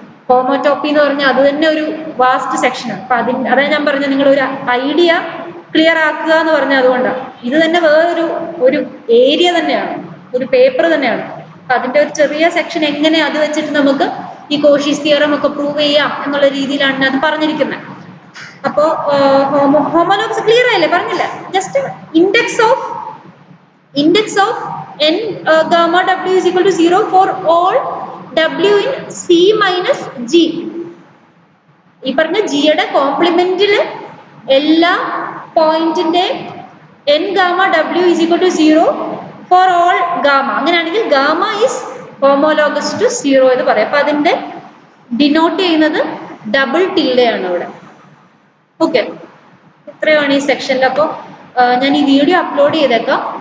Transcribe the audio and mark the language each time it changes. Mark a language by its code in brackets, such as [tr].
[ml] ഹോമോടോപ്പി എന്ന് പറഞ്ഞാൽ അത് തന്നെ ഒരു വാസ്റ്റ് സെക്ഷനാണ്. അപ്പൊ അതാണ് ഞാൻ പറഞ്ഞത്, നിങ്ങൾ ഒരു ഐഡിയ ക്ലിയർ ആക്കുക എന്ന് പറഞ്ഞാൽ അതുകൊണ്ടാണ്. ഇത് തന്നെ വേറൊരു ഒരു ഏരിയ തന്നെയാണ്, ഒരു പേപ്പർ തന്നെയാണ്. അപ്പൊ അതിന്റെ ഒരു ചെറിയ സെക്ഷൻ എങ്ങനെ അത് വെച്ചിട്ട് നമുക്ക് ഈ കോഷീസ് തിയറം ഒക്കെ പ്രൂവ് ചെയ്യാം എന്നുള്ള രീതിയിലാണ് അത് പറഞ്ഞിരിക്കുന്നത്. അപ്പോ ഹോമോലോഗ്സ് ക്ലിയർ ആയില്ലേ? പറഞ്ഞില്ല, [en] Just index of n gamma w is equal to 0 for all w in c minus g. [ml] ഈ പറഞ്ഞ ജിയുടെ കോംപ്ലിമെന്റില് എല്ലാ പോയിന്റിന്റെ [en] n gamma w is equal to 0 for all gamma. [ml] അങ്ങനെയാണെങ്കിൽ [en] gamma is homologous to 0 [ml] എന്ന് പറയാം. അപ്പൊ അതിന്റെ ഡിനോട്ട് ചെയ്യുന്നത് ഡബിൾ ടിൽഡയാണ് ഇവിടെ. ഓക്കെ, ഇത്രയാണ് ഈ സെക്ഷനിൽ. അപ്പോൾ ഞാൻ ഈ വീഡിയോ അപ്ലോഡ് ചെയ്തേക്കാം.